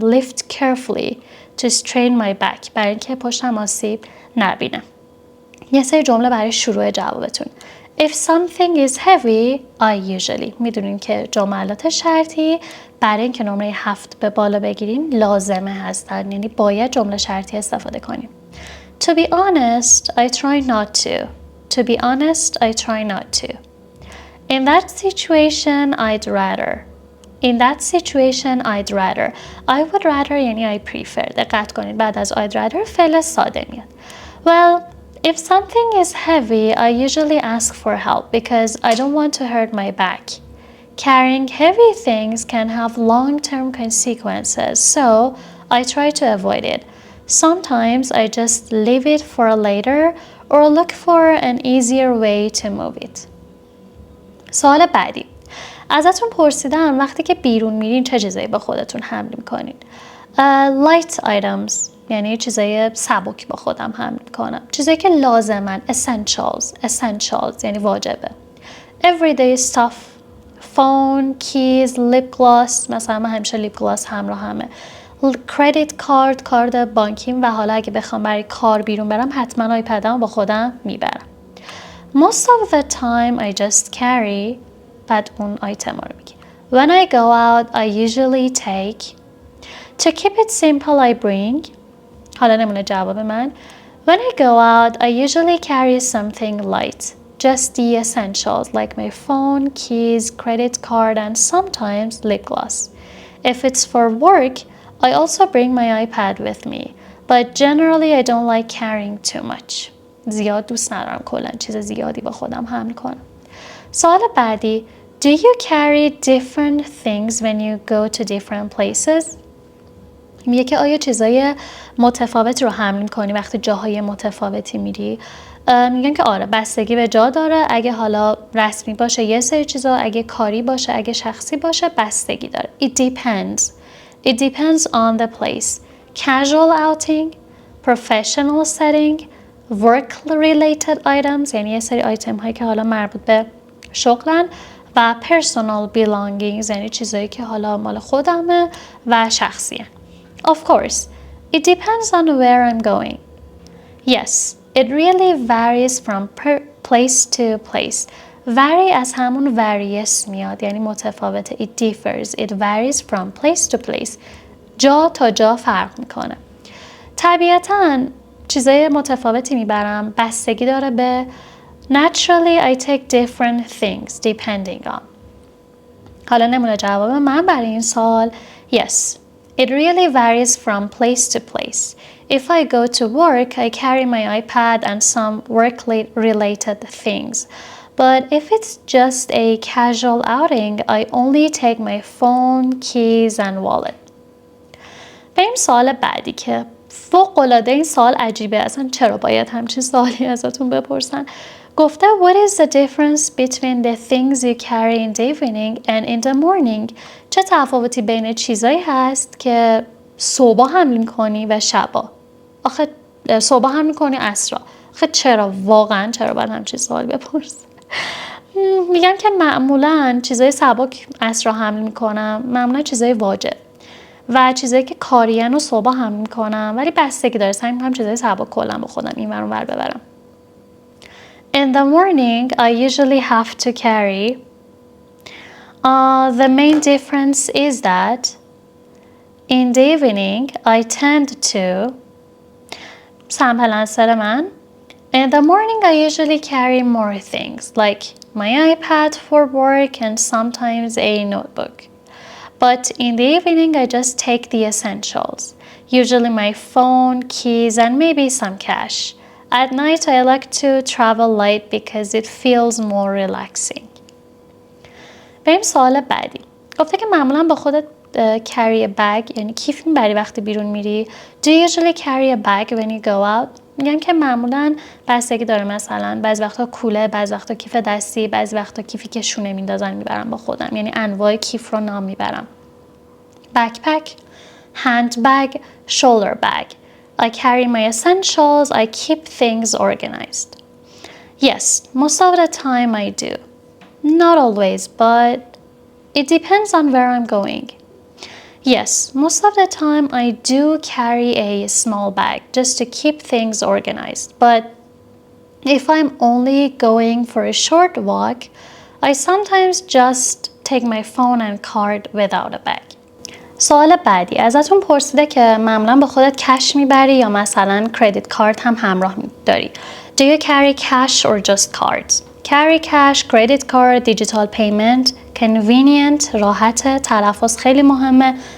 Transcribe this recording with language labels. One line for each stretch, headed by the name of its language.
English: Lift carefully to strain my back
Persian: برای اینکه پشتم آسیب نبینه. یه سری جمله برای شروع جوابتون.
English: If something is heavy, I usually.
Persian: میدونین که جملات شرطی برای اینکه نمره 7 به بالا بگیریم لازمه هستن، یعنی باید جمله شرطی استفاده کنیم.
English: To be honest, I try not to. To be honest, I try not to. In that situation, I'd rather. In that situation, I'd rather. I would rather یعنی I prefer.
Persian: دقت کنید بعد از
English: I'd rather
Persian: فعل ساده میاد.
English: Well, if something is heavy, I usually ask for help because I don't want to hurt my back. Carrying heavy things can have long-term consequences, so I try to avoid it. Sometimes I just leave it for later or look for an easier way to move it.
Persian: سوال بعدی. ازتون پرسیدم وقتی که بیرون میرین چه چیزایی با خودتون حمل میکنین؟
English: Light items
Persian: یعنی چیزای سبک با خودم حمل میکنم. چیزایی که لازمن. Essentials یعنی واجبه.
English: Everyday stuff. Phone, keys, lip gloss.
Persian: مثلا من همیشه لیپ گلاس همراهمه. Credit card کارت بانکیم و حالا اگه بخوام برای کار بیرون برم حتما آیپدم با خودم میبرم.
English: Most of the time I just carry
Persian: بعد اون آیتم رو میگه.
English: When I go out I usually take. To keep it simple I bring.
Persian: حالا نمونه جواب من.
English: When I go out I usually carry something light. Just the essentials like my phone, keys, credit card and sometimes lip gloss. If it's for work I also bring my iPad with me. But generally I don't like carrying too much.
Persian: زیاد دوست ندارم کلا چیز زیادی با خودم حمل کنم. سوال بعدی.
English: Do you carry different things when you go to different places?
Persian: میگه که آیا چیزای متفاوت رو حمل کنی وقتی جاهای متفاوتی میری؟ میگن که آره بستگی به جا داره. اگه حالا رسمی باشه یه سری چیزا، اگه کاری باشه، اگه شخصی باشه بستگی داره.
English: It depends. It depends on the place. Casual outing, professional setting, work-related items
Persian: یعنی یه سری آیتم هایی که حالا مربوط به شغلن و
English: personal belongings
Persian: یعنی چیزایی که حالا مال خودمه و شخصیه.
English: Of course, it depends on where I'm going. Yes, it really varies from place to place.
Persian: Vary از همون various میاد یعنی متفاوته.
English: It differs. It varies from place to place.
Persian: جا تا جا فرق میکنه. طبیعتاً چیزای متفاوتی میبرم بستگی داره به
English: Naturally I take different things depending on.
Persian: حالا نمونه جواب من برای این سوال.
English: Yes, it really varies from place to place. If I go to work, I carry my iPad and some work-related things. But if it's just a casual outing, I only take my phone, keys and wallet.
Persian: بریم سوال بعدی که فوق‌العاده این سوال عجیبه. اصلا چرا باید همچین سوالی ازتون بپرسن؟ گفته
English: What is the difference between the things you carry in the evening and in the morning؟
Persian: چه تفاوتی بین چیزایی هست که صبح حمل میکنی و شبا. آخه صبح حمل میکنی عصرا. آخه چرا؟ واقعا چرا باید همچین سوال بپرس؟ میگم که معمولا چیزای سبک عصرا حمل میکنم، معمولا چیزای واجب و چیزایی که کارین و صبح حمل میکنم، ولی بستگی داره، سعی میکنم چیزای سبک کلا با خودم این ور اون ور ببرم.
English: In the morning I usually have to carry. The main difference is that in the evening I tend to. Sample answer من. In the morning I usually carry more things like my iPad for work and sometimes a notebook. But in the evening I just take the essentials, usually my phone, keys and maybe some cash. At night I like to travel light because it feels more relaxing.
Persian: بریم سوال بعدی. گفته که معمولا با خودت
English: carry a bag
Persian: یعنی کیف میبری وقتی بیرون میری.
English: Do you usually carry a bag when you go out?
Persian: میگم که معمولا بستگی داره، مثلا بعضی وقتا کوله، بعضی وقتا کیف دستی، بعضی وقتا کیفی که شونه میندازن میبرم با خودم، یعنی انواع کیف رو نام میبرم.
English: Backpack, handbag, shoulder bag. I carry my essentials, I keep things organized. Yes, most of the time I do. Not always, but it depends on where I'm going. Yes, most of the time I do carry a small bag just to keep things organized. But if I'm only going for a short walk, I sometimes just take my phone and card without a bag.
Persian: سوال بعدی ازتون پرسیده که معمولا با خودت کش میبری یا مثلا کردیت کارت هم همراه داری.
English: Do you carry cash or just cards? Carry cash, credit card, digital payment, convenient,
Persian: راحت، تلفظ خیلی مهمه.